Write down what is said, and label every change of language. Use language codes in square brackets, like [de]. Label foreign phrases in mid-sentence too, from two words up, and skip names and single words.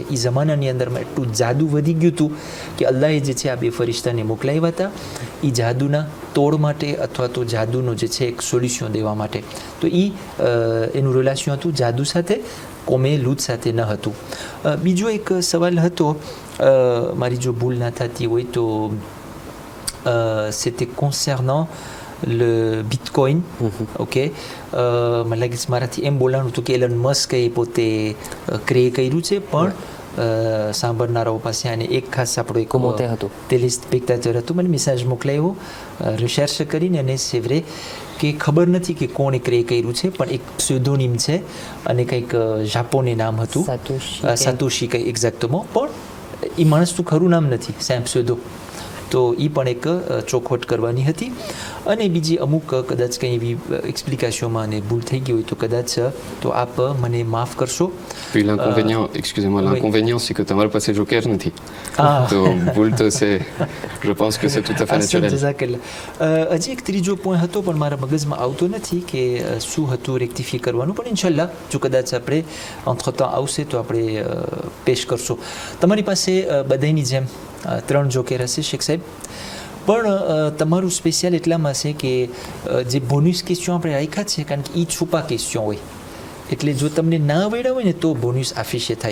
[gu] એ જમાનાની અંદરમાં એટલું જાદુ વધી ગયું હતું કે અલ્લાહે જે છે આ 2 ફરિશ્તાને મોકલાવ્યા હતા એ જાદુના તોડ માટે અથવા તો જાદુનો જે છે એક સોલ્યુશન દેવા માટે. તો એનું રિલેશન હતું જાદુ સાથે, કોમે લૂત સાથે ન હતું. બીજો એક સવાલ હતો, મારી જો ભૂલ ના થતી હોય તો [fr] c'était concernant le Bitcoin. [gu] Ok, મને લાગે છે મારાથી એમ બોલાવાનું હતું કે એલન મસ્ક એ પોતે ક્રિએટ કર્યું છે, પણ સાંભળનારાઓ પાસે અને એક ખાસ આપણો એક ટેલિસ્પેક્ટેટર હતું, મને મેસેજ મોકલાવ્યો રિસર્ચ કરીને, અને [fr] c'est vrai [gu] કે ખબર નથી કે કોણે ક્રિએટ કર્યું છે, પણ એક સ્યુડોનિમ છે અને કંઈક જાપોની નામ હતું, સાતોશી કંઈ એક્ઝેક્ટમાં, પણ એ માણસનું ખરું નામ નથી, સેમ સ્યુડો. તો એ પણ એક ચોખવટ કરવાની હતી. અને બીજી અમુક કદાચ કંઈ એવી એક્સપ્લિકેશનમાં અને ભૂલ થઈ ગઈ હોય તો કદાચ તો આપ મને માફ કરશો. [fr] Puis l'inconvénient, excusez-moi, l'inconvénient c'est que [gu] તમારી પાસે જોકર નથી. તો ભૂલ તો છે, [fr] je pense que c'est tout à fait naturel. [gu] હજી એક ત્રીજો પોઈન્ટ હતો પણ મારા મગજમાં આવતો નથી કે શું હતું રેક્ટિફાઈ કરવાનું, પણ ઇન્શાલ્લાહ જો કદાચ આપણે [fr] entre temps [gu] આવશે તો આપણે પેશ કરશો. તમારી પાસે બધાની જેમ 3 જોકર હશે શેખ સાહેબ, પણ તમારું સ્પેશિયલ એટલામાં છે કે જે બોનસ ક્વેશ્ચન આપણે રાખ્યા છે, કારણ કે એ છુપા ક્વેશ્ચન હોય એટલે જો તમને ના આવડ્યા હોય ને તો બોનસ આફિશે થાય.